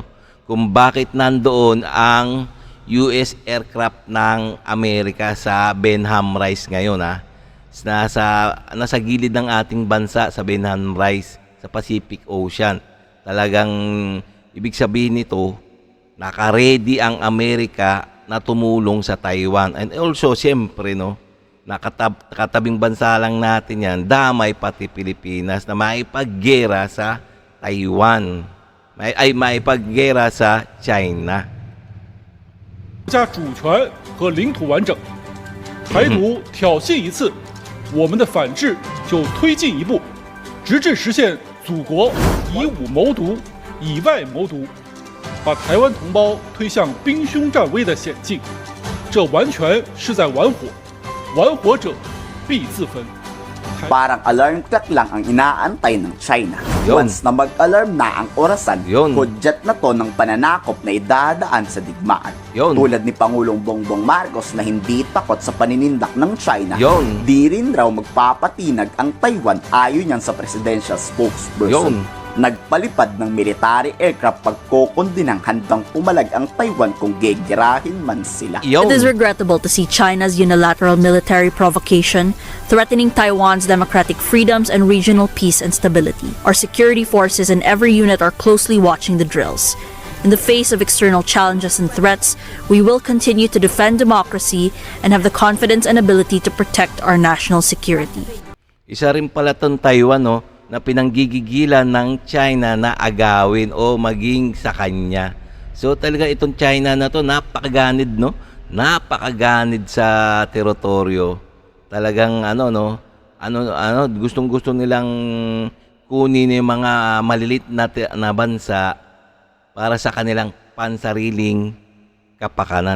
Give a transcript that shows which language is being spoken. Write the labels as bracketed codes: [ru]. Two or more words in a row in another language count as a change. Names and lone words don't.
[tl] Kung bakit nandoon ang US aircraft ng Amerika sa Benham Rice ngayon, nasa gilid ng ating bansa sa Benham Rice sa Pacific Ocean. Talagang ibig sabihin nito, naka-ready ang Amerika na tumulong sa Taiwan. [en] And also, [tl] siyempre, no, nakatabing bansa lang natin yan, damay pati Pilipinas na maipaggera sa Taiwan. Maipaggera sa China. [zh] 国家主权和领土完整，台独挑衅一次，我们的反制就推进一步，直至实现祖国以武谋独、以外谋独，把台湾同胞推向兵凶战危的险境。这完全是在玩火，玩火者必自焚。 [tl] Parang alarm clock lang ang inaantay ng China. Yun. Once na mag-alarm na ang orasan, Yun. hudyat na to ng pananakop na idadaan sa digmaan. Yun. Tulad ni Pangulong Bongbong Marcos na hindi takot sa paninindak ng China, Yun. di rin raw magpapatinag ang Taiwan ayon yan sa [en] presidential spokesperson. [tl] Yun. Nagpalipad ng [en] military aircraft [tl] pagkukundinang handang pumalag ang Taiwan kung gegerahin man sila. Yun. [en] It is regrettable to see China's unilateral military provocation threatening Taiwan's democratic freedoms and regional peace and stability. Our security forces and every unit are closely watching the drills. In the face of external challenges and threats, we will continue to defend democracy and have the confidence and ability to protect our national security. [tl] Isa rin pala tong Taiwan, no, na pinanggigigilan ng China na agawin o maging sa kanya. So talaga itong China na to napakaganid, no? Napakaganid sa teritoryo. Talagang gustong-gusto nilang kunin yung mga malilit na bansa para sa kanilang pansariling kapakanan.